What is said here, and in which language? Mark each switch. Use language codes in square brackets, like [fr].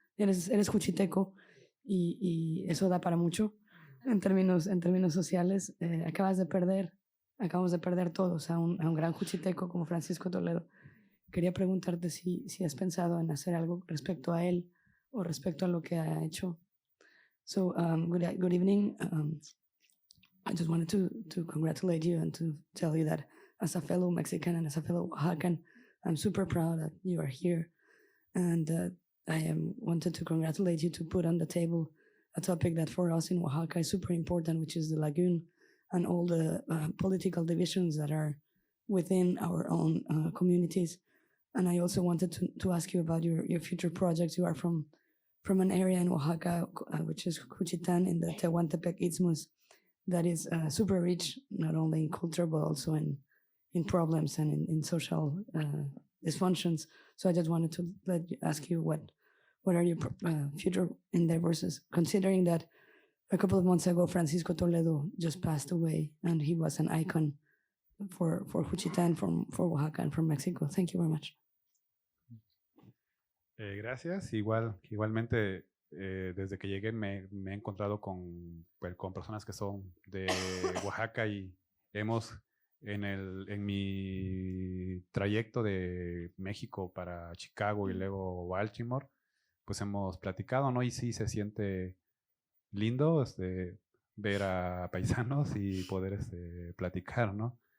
[es] Eres juchiteco y eso da para mucho en términos sociales. Acabamos de perder todos a un gran juchiteco como Francisco Toledo. Quería preguntarte si has pensado en hacer algo respecto a él o respecto a lo que ha hecho. [en] So, good evening. I just wanted to congratulate you and to tell you that as a fellow Mexican and as a fellow Oaxacan, I'm super proud that you are here. And I wanted to congratulate you to put on the table a topic that for us in Oaxaca is super important, which is the lagoon and all the political divisions that are within our own communities. And I also wanted to ask you about your future projects. You are from an area in Oaxaca, which is Juchitán in the Tehuantepec Istmus, that is super rich, not only in culture, but also in problems and in social dysfunctions. So I just wanted to ask you what are your future endeavors, considering that a couple of months ago, Francisco Toledo just passed away, and he was an icon for Juchitán, for Oaxaca, and for Mexico. Thank you very much. [es] Gracias. Igualmente, desde que llegué me he encontrado con personas que son de Oaxaca y hemos, en mi trayecto de México para Chicago y luego Baltimore, pues hemos platicado, ¿no? Y sí se siente lindo ver a paisanos y poder platicar, ¿no?